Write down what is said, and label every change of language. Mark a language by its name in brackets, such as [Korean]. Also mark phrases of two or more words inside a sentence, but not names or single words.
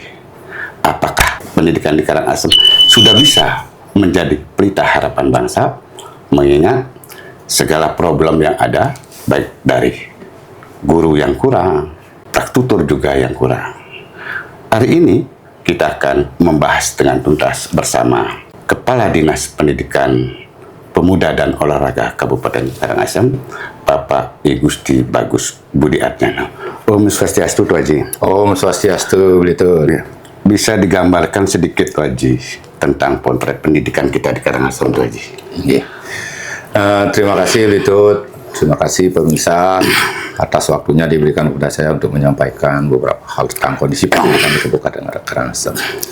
[Indonesian] Apakah pendidikan di Karangasem sudah bisa menjadi pelita harapan bangsa, mengingat segala problem yang ada, baik dari guru yang kurang, praktutur juga yang kurang. Hari ini kita akan membahas dengan tuntas bersama Kepala Dinas Pendidikan Pemuda dan Olahraga Kabupaten Karangasem, Bapak I Gusti Bagus Budi Atnyana. [Balinese] Om Swastiastu, Tuh Haji. Om Swastiastu, [Indonesian] betul. Ya. Bisa digambarkan sedikit, Tuh Haji, tentang potret pendidikan kita di Karangasem, Tuh Haji. Yeah. Terima kasih, Litut. Terima kasih pemirsa atas waktunya diberikan kepada saya untuk menyampaikan beberapa hal tentang kondisi pendidikan di Kabupaten Karangasem.